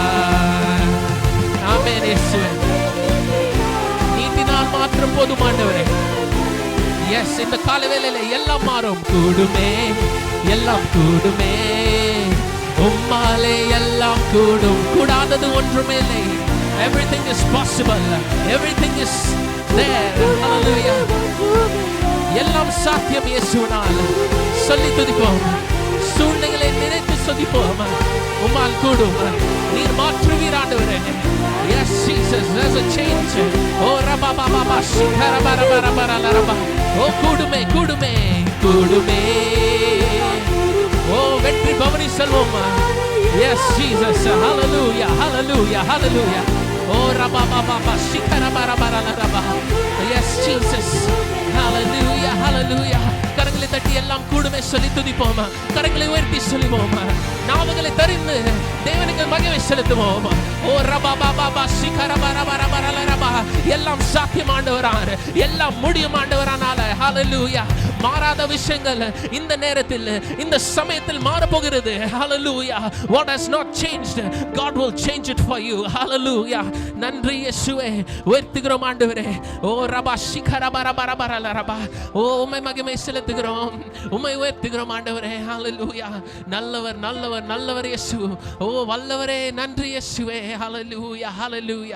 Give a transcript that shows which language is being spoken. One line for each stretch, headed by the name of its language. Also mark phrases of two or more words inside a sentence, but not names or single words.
Tamil: ஆமென். இயேசுவே நீட்டினால் மாற்றம் போதும் ஆண்டவரே. எஸ் இந்த கால வேளையில எல்லாம் மாறும். கூடுமே எல்லாம் கூடுமே உம்மாலே எல்லாம் கூடும். கூடாதது ஒன்றுமே இல்லை.
English: Everything is possible. Everything is there. Hallelujah.
Tamil: எல்லாம் சாத்தியம் இயேசுவினால். சொல்லி துதிப்போம். சூழ்நிலைகளை நினைத்து துதிப்போம். உம்மால் கூடும். நீர் மாற்றுவீர் ஆண்டவரே.
English: Yes Jesus, there's a change. Oh rabba baba bashi karabara bara bara laraba.
Tamil: Oh கூடுமே கூடுமே கூடுமே. Oh வெற்றி பவனி செல்வோம்.
English: Yes Jesus. Hallelujah hallelujah hallelujah. Oh rabba baba bashi karabara bara laraba. Yes Jesus.
Tamil: Hallelujah hallelujah. கரங்களை தட்டி எல்லாம் கூடுமே சொல்லி துதிப்போம். கரங்களை உயர்த்தி சொல்லுவோம். நாவுகளை தரிந்து தேவனுக்கு மகிமை செலுத்துவோம். ஓ ரபா பாபா பாஷி கரபர பர பர ரபா. எல்லாம் சாத்தியம் ஆண்டவரான. எல்லாம் முடியும் ஆண்டவரானால. ஹல்லேலூயா. மாறாத விஷயங்கள் இந்த நேரத்தில் இந்த சமயத்தில் மாற போகிறது. ஹல்லேலூயா.
English: What has not changed, God will change it for you.
Tamil: ஹல்லேலூயா. நன்றி இயேசுவே. உயர்த்துகிறோம் ஆண்டவரே. ஓ ரபா ஷிகரபர பர பர ரபா. ஓ உம்மை மகிமை செலுத்துகிறோம். உம்மை உயர்த்துகிறோம் ஆண்டவரே. ஹல்லேலூயா. நல்லவர் நல்லவர் நல்லவர் இயேசு. ஓ வல்லவரே நன்றி இயேசுவே. ஹல்லேலூயா ஹல்லேலூயா.